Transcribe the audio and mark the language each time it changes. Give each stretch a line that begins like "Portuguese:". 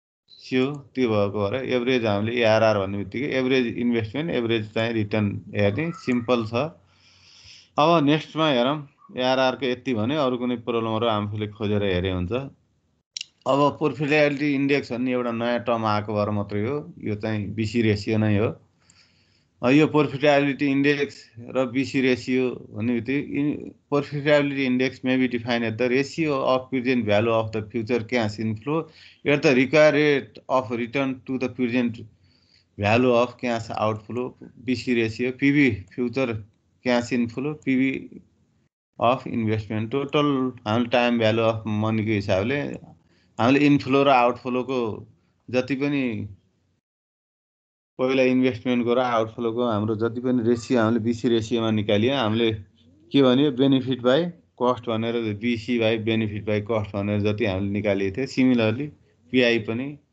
Nepali: त्यो भएको भएर एभरेज हामीले एआरआर भन्ने बित्तिकै एभरेज इन्भेस्टमेन्ट, एभरेज चाहिँ रिटर्न हेर्ने सिम्पल छ। अब नेक्स्टमा हेरौँ। एआरआरको यति भने अरू कुनै प्रब्लमहरू आफूले खोजेर हेरे हुन्छ। अब प्रोफिटेबिलिटी इन्डेक्स भन्ने एउटा नयाँ टर्म आएको भएर मात्रै हो। यो चाहिँ बीसी रेसियो नै हो।
English: यो profitability index र BC ratio भन्ने बित्तिकै profitability index may be defined as the ratio of present value of the future cash inflow at the required rate of return to the present value of cash outflow. BC ratio, PV future cash inflow, PV of investment.
Nepali: Total हामीले time value of मनीको हिसाबले हामीले inflow र आउटफ्लोको जति पनि पहिला इन्भेस्टमेन्टको र आउटफ्लोको हाम्रो जति पनि रेसियो हामीले BC रेसियोमा निकालियो हामीले के भन्यो बेनिफिट बाई कस्ट भनेर BC by benefit by cost भनेर जति हामीले निकालिएको थियो सिमिलरली PI पनि